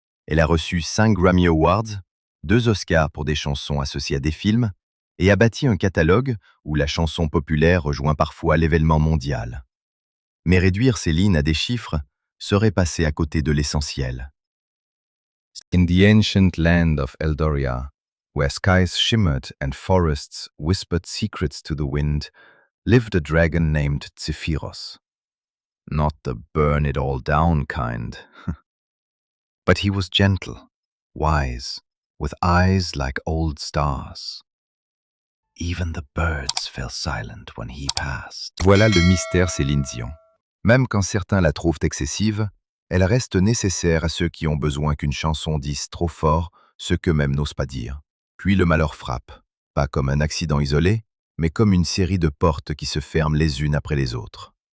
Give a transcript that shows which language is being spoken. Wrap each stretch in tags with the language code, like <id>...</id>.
<fr>Elle a reçu 5 Grammy Awards, 2 Oscars pour des chansons associées à des films, et a bâti un catalogue où la chanson populaire rejoint parfois l'événement mondial. Mais réduire Céline à des chiffres serait passer à côté de l'essentiel.</fr> <en>In the ancient land of Eldoria, where skies shimmered and forests whispered secrets to the wind, lived a dragon named Zephyros. Not the burn-it-all-down kind. But he was gentle, wise, with eyes like old stars. Even the birds fell silent when he passed.</en> <fr>Voilà le mystère Céline Dion. Même quand certains la trouvent excessive, elle reste nécessaire à ceux qui ont besoin qu'une chanson dise trop fort ce qu'eux-mêmes n'osent pas dire. Puis le malheur frappe, pas comme un accident isolé, mais comme une série de portes qui se ferment les unes après les autres.</fr>